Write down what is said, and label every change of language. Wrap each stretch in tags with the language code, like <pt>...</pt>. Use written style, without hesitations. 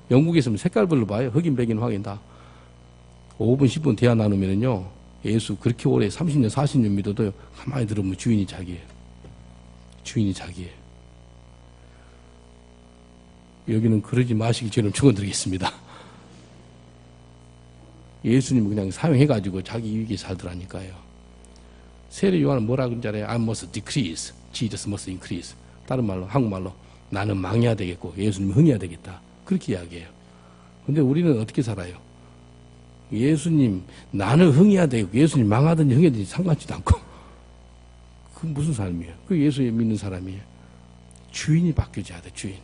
<ko>영국에 있으면 색깔별로 봐요. 흑인, 백인, 황인 다. 5분, 10분 대화 나누면요, 예수 그렇게 오래 30년, 40년 믿어도요, 가만히 들으면 주인이 자기예요. 주인이 자기예요. 여기는 그러지 마시기 전에 축원드리겠습니다. 예수님은 그냥 사용해가지고 자기 이익에 살더라니까요. 세례 요한은 뭐라 그러는지 알아요?</ko> <en>I must decrease, Jesus must increase.</en> <ko>다른 말로, 한국말로 나는 망해야 되겠고 예수님이 흥해야 되겠다. 그렇게 이야기해요. 근데 우리는 어떻게 살아요? 예수님, 나는 흥해야 되고 예수님 망하든지 흥해든지 상관치도 않고. 그 무슨 삶이에요? 그 예수 믿는 사람이에요. 주인이 바뀌어져야 돼, 주인.</ko>